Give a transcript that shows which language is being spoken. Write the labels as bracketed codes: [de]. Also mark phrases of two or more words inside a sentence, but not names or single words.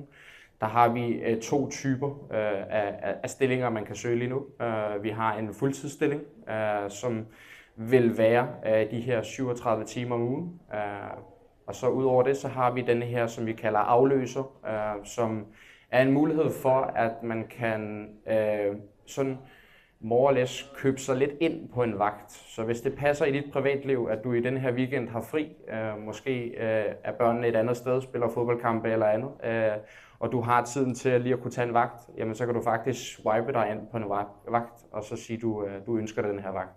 [da] Der har vi to typer af stillinger, man kan søge lige nu. Vi har en fuldtidsstilling, som vil være de her 37 timer om ugen. Og så udover det, så har vi denne her, som vi kalder afløser, som er en mulighed for, at man kan sådan [en] more or less [da] købe sig lidt ind på en vagt. Så hvis det passer i dit privatliv, at du i den her weekend har fri, måske er børnene et andet sted, spiller fodboldkampe eller andet, og du har tiden til lige at kunne tage en vagt, jamen så kan du faktisk swipe dig ind på en vagt, og så sige, du ønsker den her vagt.